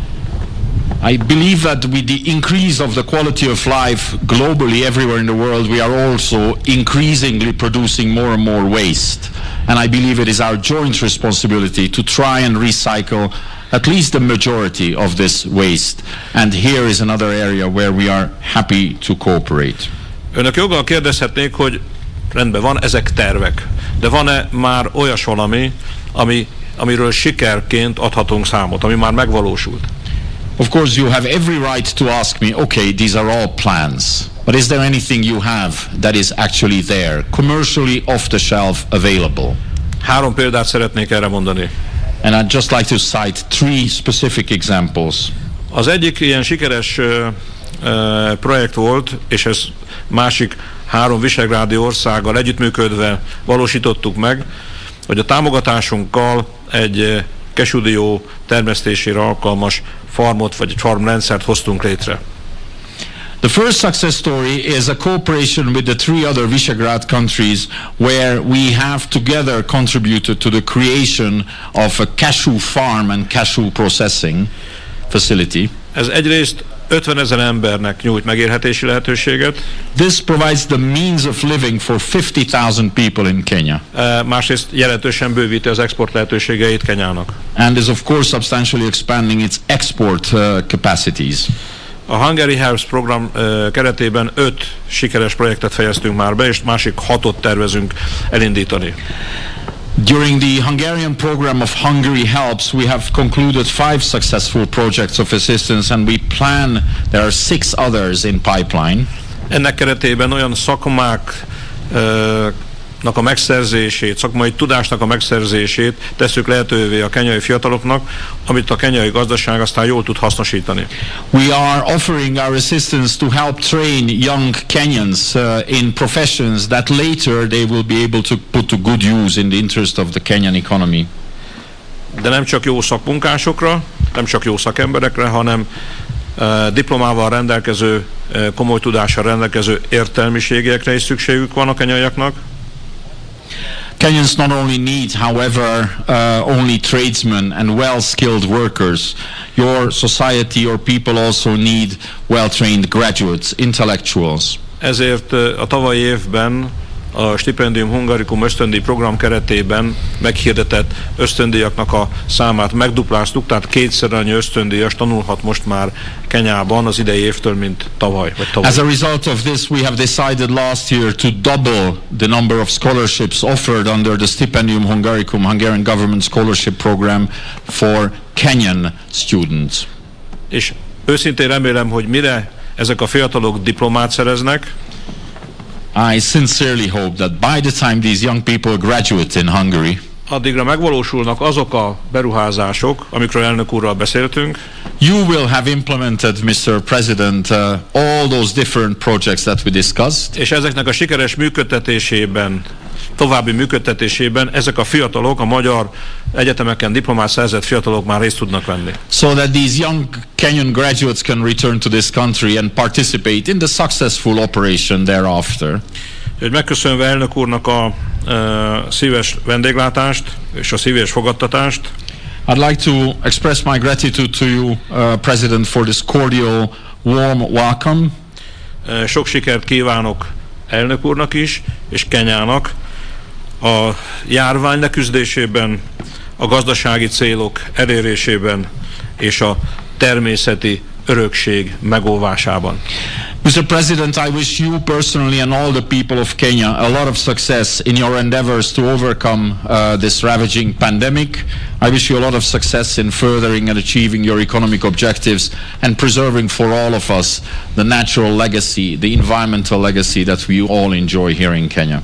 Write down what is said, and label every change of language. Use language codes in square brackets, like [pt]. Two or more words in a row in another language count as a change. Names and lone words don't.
[en] I believe that with the increase of the quality of life globally everywhere in the world, we are also increasingly producing more and more waste. And I believe it is our joint responsibility to try and recycle at least the majority of this waste. And here is another area where we are happy to cooperate. [hu] Önök joggal kérdezhetnék, hogy rendben van, ezek tervek. De van-e már olyas valami, amiről sikerként adhatunk számot, ami már megvalósult? [en] Of course, you have every right to ask me, okay, these are all plans, but is there anything you have that is actually there, commercially off the shelf available? [hu] 3 példát szeretnék erre mondani. [en] And I'd just like to cite 3 specific examples. [hu] Az egyik ilyen sikeres projekt volt, és ez másik 3 visegrádi országgal együttműködve valósítottuk meg, hogy a támogatásunkkal egy kesúdió termesztésére alkalmas farmot vagy egy farmrendszert hoztunk létre. [en] The first success story is a cooperation with the 3 other Visegrad countries where we have together contributed to the creation of a cashew farm and cashew processing facility. [hu] Ez egyrészt 50 000 embernek nyújt megélhetési lehetőséget. [en] This provides the means of living for 50,000 people in Kenya. [hu] Másrészt jelentősen bővíti az export lehetőségeit Kenyának. [en] And is of course substantially expanding its export capacities. [hu] A Hungary Helps program keretében 5 sikeres projektet fejeztünk már be, és másik 6-ot tervezünk elindítani. [en] During the Hungarian program of Hungary Helps, we have concluded 5 successful projects of assistance, and we plan there are 6 others in pipeline. [hu] Ennek keretében olyan szakmáknak a megszerzését, szakmai tudásnak a megszerzését tesszük lehetővé a kenyai fiataloknak, amit a kenyai gazdaság aztán jól tud hasznosítani. [en] We are offering our assistance to help train young Kenyans in professions that later they will be able to put to good use in the interest of the Kenyan economy. [hu] De nem csak jó szakmunkásokra, nem csak jó szakemberekre, hanem diplomával rendelkező, komoly tudással rendelkező értelmiségiekre is szükségük van a kenyaiaknak. [en] Kenyans not only need, however, only tradesmen and well-skilled workers. Your society, your people also need well-trained graduates, intellectuals. [hu] Ezért a tavalyi évben a Stipendium Hungarikum ösztöndíj program keretében meghirdetett ösztöndíjaknak a számát megdupláztuk, tehát 2-szer annyi ösztöndíjas tanulhat most már Kenyában az idei évtől, mint tavaly. [en] As a result of this, we have decided last year to double the number of scholarships offered under the Stipendium Hungaricum, Hungarian government scholarship program for Kenyan students. [hu] És őszintén remélem, hogy mire ezek a fiatalok diplomát szereznek, [en] I sincerely hope that by the time these young people graduate in Hungary, [hu] addigra megvalósulnak azok a beruházások, amikről elnök úrral beszéltünk. [en] You will have implemented, Mr. President, all those different projects that we discussed. [hu] És ezeknek a sikeres működtetésében, további működtetésében ezek a fiatalok, a magyar egyetemeken diplomát szerzett fiatalok már részt tudnak venni. [en] So that these young Kenyan graduates can return to this country and participate in the successful operation thereafter. [hu] Hogy megköszönve elnök úrnak a szíves vendéglátást és a szíves fogadtatást, [en] I'd like to express my gratitude to you, President, for this cordial, warm welcome. [hu] Sok sikert kívánok elnök úrnak is, és Kenyának a járvány leküzdésében, a gazdasági célok elérésében és a természeti örökség megóvásában. [en] Mr. President, I wish you personally and all the people of Kenya a lot of success in your endeavors to overcome this ravaging pandemic. I wish you a lot of success in furthering and achieving your economic objectives and preserving for all of us the natural legacy, the environmental legacy that we all enjoy here in Kenya.